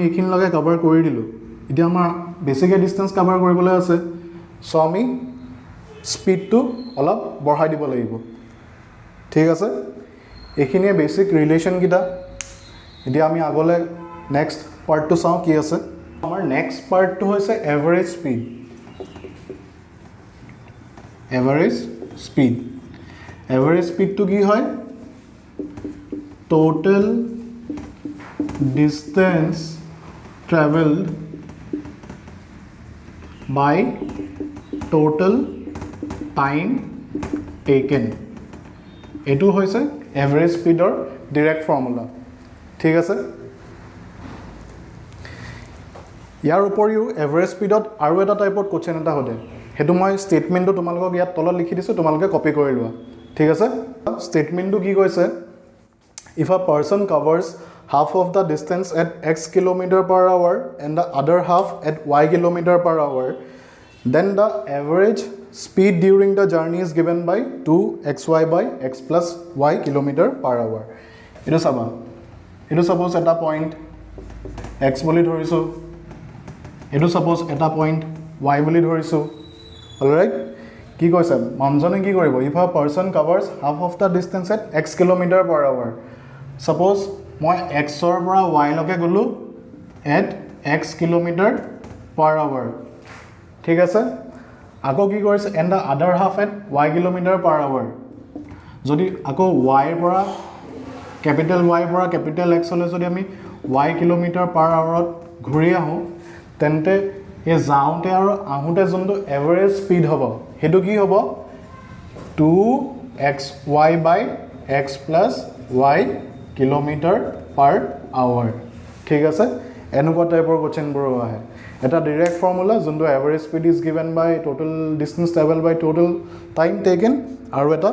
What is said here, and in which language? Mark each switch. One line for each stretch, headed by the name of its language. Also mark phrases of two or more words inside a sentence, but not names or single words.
Assamese: এইখিনি লগে কভাৰ কৰি দিলো এতিয়া আমাৰ বেছিকে
English: distance cover
Assamese: কৰিবলৈ আছে সো আমি স্পিডটো অলপ বঢ়াই দিব লাগিব ঠিক আছে এইখিনিয়ে
English: basic relation
Assamese: কিটা এতিয়া আমি আগলে
English: next part
Assamese: চাও কি আছে আমাৰ
English: next part
Assamese: হৈছে
English: average speed average speed
Assamese: কি হয়
English: total distance traveled by total time taken
Assamese: এটো হৈছে
English: average speed direct formula
Assamese: ঠিক আছে ইয়াৰ উপৰিও
English: average speed
Assamese: আৰু এটা
English: type question
Assamese: এটা হতে হেতু মই স্টেটমেন্টটো তোমালোকক ইয়াত তলত লিখি দিছো তোমালোকে কপি কৰি লোৱা ঠিক আছে স্টেটমেন্টটো কি কৈছে
English: if a person covers half of the distance at x km/h and the other half at y km/h then the average speed during the journey is given by 2xy by x plus y km/h
Assamese: এটো চাবা এটো ছাপ'জ এটা পইণ্ট x বুলি ধৰিছু এটো ছাপ'জ এটা পইণ্ট y বুলি ধৰিছু অল
English: right
Assamese: কি কৈছে মানুজনে কি কৰিব
English: if a person covers half of the distance at x km/h
Assamese: suppose মই x ৰ পৰা y লকে গলো
English: at x km/h
Assamese: ঠিক আছে আকৌ কি কৰিছে
English: and the other half at y km/h
Assamese: যদি আকৌ y ৰ পৰা ক্যাপিটাল y পৰা ক্যাপিটাল x লৈ যদি আমি y km/h ঘূৰি আহো তেন্তে এ যাওঁতে আৰু আহোতে যোনটো
English: average speed
Assamese: হ'ব হেতু কি হ'ব
English: 2xy by x plus y km/h
Assamese: ঠিক আছে এনেকুৱা
English: type question
Assamese: বোৰ আহে এটা
English: direct formula
Assamese: যোনটো
English: average speed is given by total distance travel by total time taken
Assamese: আৰু এটা